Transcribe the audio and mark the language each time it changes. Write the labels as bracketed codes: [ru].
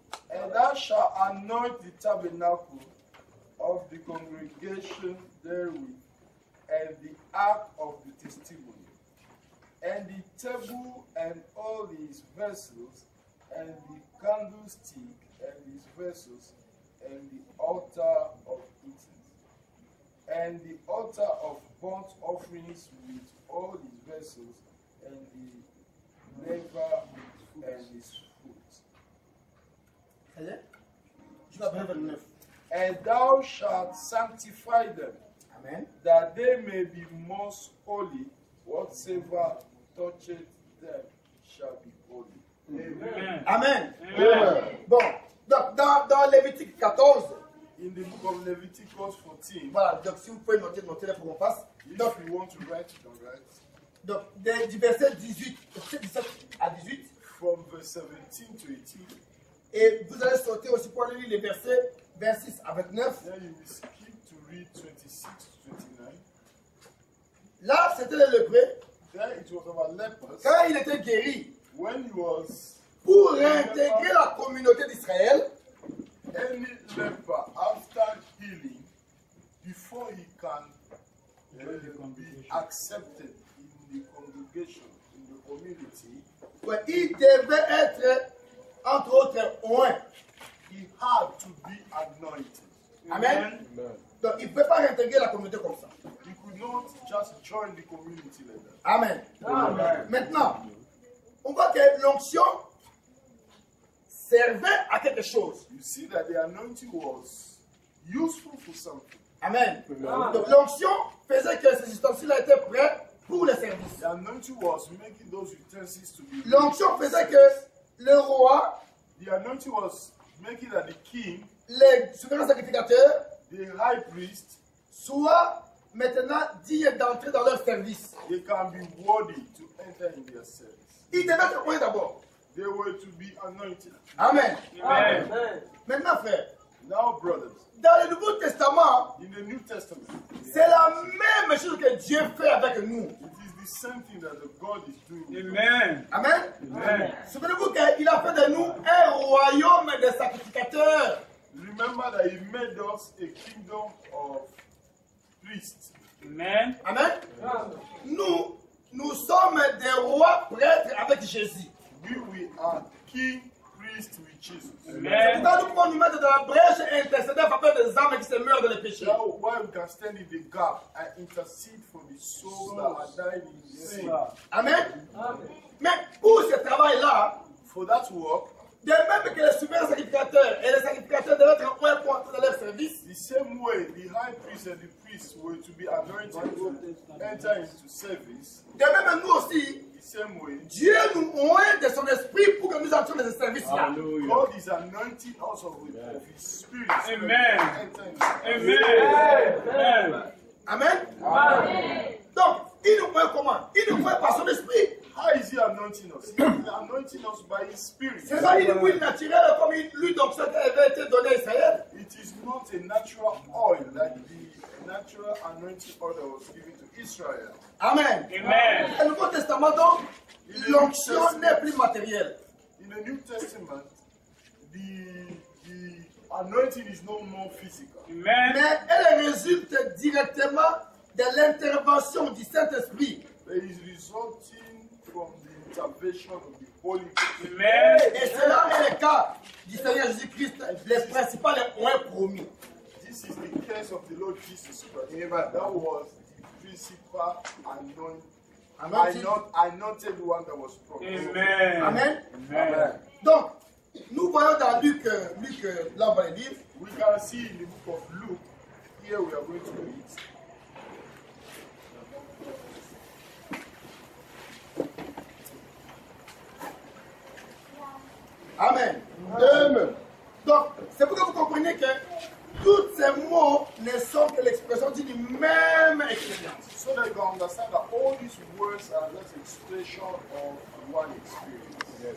[en] And thou shalt anoint the tabernacle of the congregation therewith, and the ark of the testimony, and the table and all his vessels, and the candlestick and his vessels, and the altar of incense, and the altar of burnt offerings with all his vessels, and the laver and his foot. [fr] jusqu'à 29. [en] And thou shalt sanctify them, Amen. that they may be most holy. Whatsoever toucheth them shall be holy. Amen. Amen. Amen. [fr] Bon, donc dans Lévitique 14, [en] In the book of Leviticus 14, [fr] voilà, donc si vous pouvez noter là pour qu'on passe. Donc, [en] if you want to write it, right, [fr] donc du verset 17 à 18, [en] from verse 17 to 18, [fr] et vous allez sauter aussi pour aller lire les versets 26 à 29. [en] then you will skip to read 26 to 29. [fr] Là, c'était le lépreux. [en] There it was about lepers. [fr] Quand il était guéri, [en] When he was [fr] pour réintégrer la communauté d'Israël, [en] any leper after healing, before he can be accepted in the congregation, in the community, [fr] ouais, il devait être, entre autres, oint. [en] he had to be anointed. Amen. [fr] Donc, il ne peut pas réintégrer la communauté comme ça. [en] He could not just join the community like that. Amen. Amen. [fr] Maintenant, on voit que l'onction servait à quelque chose. [en] You see that the anointing was useful for something. Amen. [fr] Donc, l'onction faisait que ces ustensiles étaient prêts pour le service. [en] The anointing was making those utensils to be. [fr] L'onction faisait que le roi, [en] The anointing was making that the king, [fr] les souverains sacrificateurs, [en] the high priest, [fr] soient maintenant dignes d'entrer dans leur service. [en] they can be worthy to enter in their service. [fr] Ils devaient être oints d'abord. [en] They were to be anointed. Amen. Amen. [fr] Maintenant, frère, [en] Now, brothers, [fr] dans le Nouveau Testament, [en] in the New Testament, [fr] c'est la même chose que Dieu fait avec nous. [en] it is the same thing that the God is doing. Amen. Amen. Amen. [fr] Souvenez-vous qu'il a fait de nous un royaume de sacrificateurs. [en] Remember that He made us a kingdom of priests. Amen. Amen. [fr] Nous sommes des rois prêtres avec Jésus. [en] We are king priests with Jesus. Amen. [fr] Quand nous pouvons nous mettre dans la brèche et intercéder en faveur des âmes qui se meurent dans le péché. [en] That's why we can stand in the gap and intercede for the souls that are dying in sin. [fr] Amen. Mais pour ce travail-là, [en] For that work, [fr] de même que les souverains sacrificateurs et les sacrificateurs devaient être oints pour entrer dans leur service, [en] the same way the high priest and the priests were to be anointed to enter into service, [fr] de même nous aussi, [en] the same way, [fr] Dieu nous oint de son esprit pour que nous entrions dans ce service-là. Hallelujah. [en] God is anointing us of His Spirit. so that we Amen. can enter into service. Amen. [fr] Amen. Donc, il nous oint comment? Il nous oint par son esprit. [en] How is He anointing us? He is anointing us by His Spirit. [fr] C'est pas une huile naturelle comme l'huile d'onction qui avait été donnée à Israël. [en] It is not a natural oil like the natural anointing oil that was given to Israel. Amen. Amen. [fr] Dans le Nouveau Testament, donc, l'onction n'est plus matérielle. [en] In the New Testament, the anointing is no more physical. Amen. [fr] Mais elle résulte directement de l'intervention du Saint-Esprit. [en] But it is resulting from the intervention of the Holy Ghost. Amen. [fr] Et cela est le cas du Seigneur Jésus-Christ, les principales oints promis. [en] This is the case of the Lord Jesus Christ. That was the principal anointed one that was promised. Amen. Amen. Amen. [fr] Donc, nous voyons dans Luc, là on va le lire, [en] We can see in the book of Luke, here we are going to read. Amen. Amen. [fr] Donc, c'est pour que vous compreniez que tous ces mots ne sont que l'expression d'une même expérience. [en] So that you can understand that all these words are just expression of one experience.